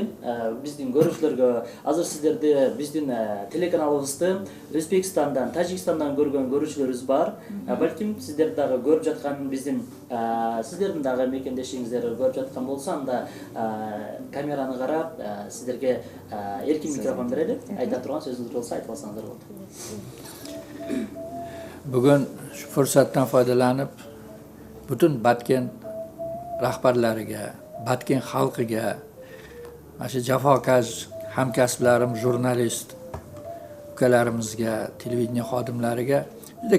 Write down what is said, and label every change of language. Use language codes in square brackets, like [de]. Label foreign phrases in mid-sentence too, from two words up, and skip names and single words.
[ky] Биздин көрүүчүлөргө азыр сиздерди биздин телеканалыбызды Өзбекстандан, Тажикстандан көргөн көрүүчүлөрүбүз бар. Балким сиздер дагы көрүп жаткан биздин сиздердин дагы мекендешиңиздер көрүп жаткан болсо, анда камераны карап сиздерге эркин микрофон берели. Айта турган сөзүңүз болсо айтып алсаңыздар болот. [uz] Bugun shu fursatdan foydalanib butun Batkent rahbarlariga, Batkent xalqiga, mana shu jafokash hamkasblarim, jurnalist ukalarimizga, televideniya xodimlariga juda